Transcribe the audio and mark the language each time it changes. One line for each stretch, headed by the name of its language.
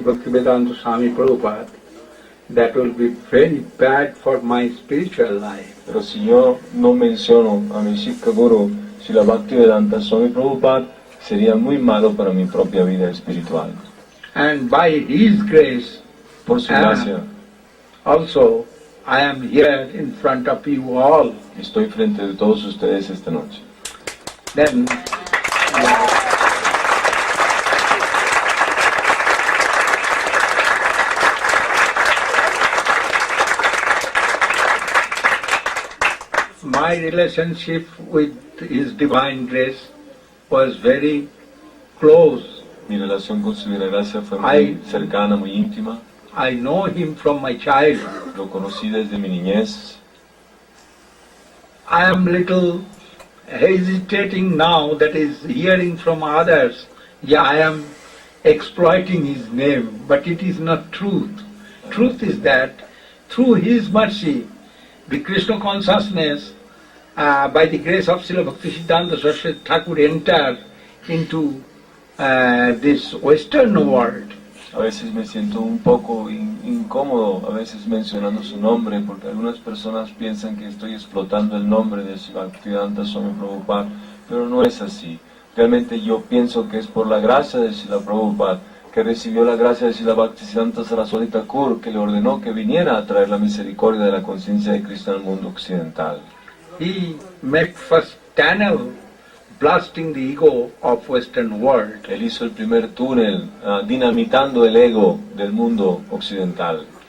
English: Bhaktivedanta Swami Prabhupada, that will be very bad for my spiritual life.
Spanish: Pero si yo no menciono a mi Siksha Guru, Srila Bhaktivedanta Swami Prabhupada, sería muy malo para mi propia vida espiritual.
English: And by His grace,
Spanish: Por su gracia,
English: also I am here in front of you all.
Spanish: estoy frente de todos ustedes esta noche.
English: Then my relationship with His Divine Grace was very close.
Spanish: Mi relación con su Divina Gracia fue muy cercana, muy íntima.
English: I know Him from my childhood.
Spanish: Lo conocí desde mi niñez.
English: I am little hesitating now, that is hearing from others, yeah, I am exploiting His name, but it is not truth. Truth is that through His mercy, the Krishna consciousness, by the grace of Srila Bhaktisiddhanta Saraswati Thakur, entered into this Western world.
Spanish: A veces me siento un poco incómodo, a veces mencionando su nombre, porque algunas personas piensan que estoy explotando el nombre de Bhaktivedanta Swami Prabhupada, pero no es así. Realmente yo pienso que es por la gracia de Srila Prabhupada, que recibió la gracia de Srila Bhaktisiddhanta Saraswati Thakur, que le ordenó que viniera a traer la misericordia de la conciencia de Krishna al mundo occidental.
English: He made first tunnel blasting the ego of Western world.
Spanish: Él hizo el primer túnel dinamitando el ego del mundo occidental.